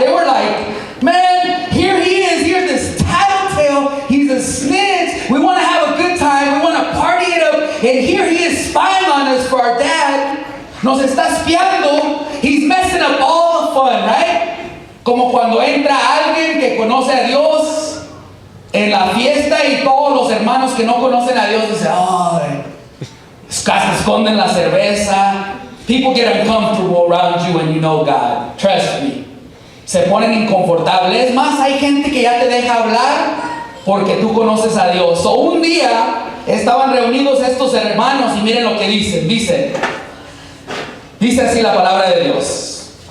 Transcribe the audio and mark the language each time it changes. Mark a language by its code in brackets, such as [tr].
[en] They were like, man, here he is, here's this tattletale, he's a snitch. We want to have a good time, we want to party it up, and here he is spying on us for our dad. [es] Nos está espiando. [en] He's messing up all the fun, right? [es] Como cuando entra alguien que conoce a Dios en la fiesta y todos los hermanos que no conocen a Dios dicen, ay, casi esconden la cerveza. [en] People get uncomfortable around you when you know God. Trust me. [es] Se ponen inconfortables. Es más, hay gente que ya te deja hablar porque tú conoces a Dios. So, un día estaban reunidos estos hermanos y miren lo que dicen. Dice así la palabra de Dios.